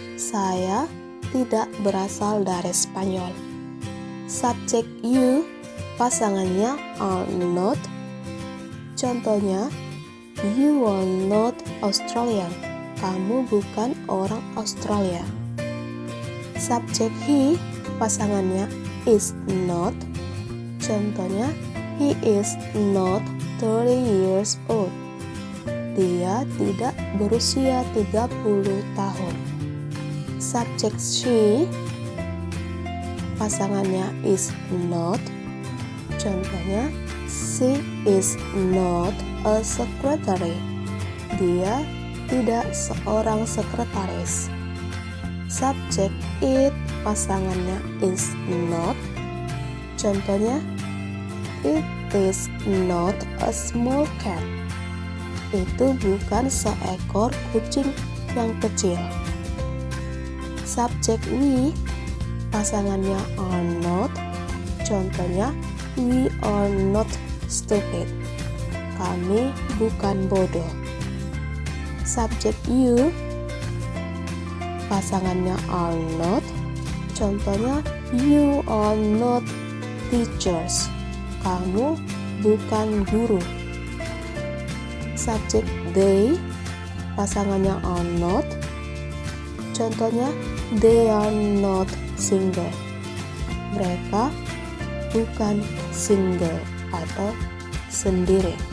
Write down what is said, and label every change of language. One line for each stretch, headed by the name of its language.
Indonesian: Saya tidak berasal dari Spanyol.
English: Subjek you, pasangannya are not, contohnya you are not Australian.
Indonesian: Kamu bukan orang Australia.
English: Subjek he, pasangannya is not, contohnya he is not 30 years old.
Indonesian: Dia tidak berusia 30 tahun.
English: Subjek she, pasangannya is not, contohnya she is not a secretary.
Indonesian: Dia tidak seorang sekretaris.
English: Subjek it, pasangannya is not, contohnya it is not a small cat.
Indonesian: itu bukan seekor kucing yang kecil.
English: Subjek we, pasangannya are not. Contohnya, we are not stupid.
Indonesian: Kami bukan bodoh. Subjek you, pasangannya are not.
English: Contohnya, you are not teachers.
Indonesian: Kamu bukan guru. Subjek they, pasangannya are not.
English: Contohnya, they are not single.
Indonesian: Mereka bukan single atau sendiri.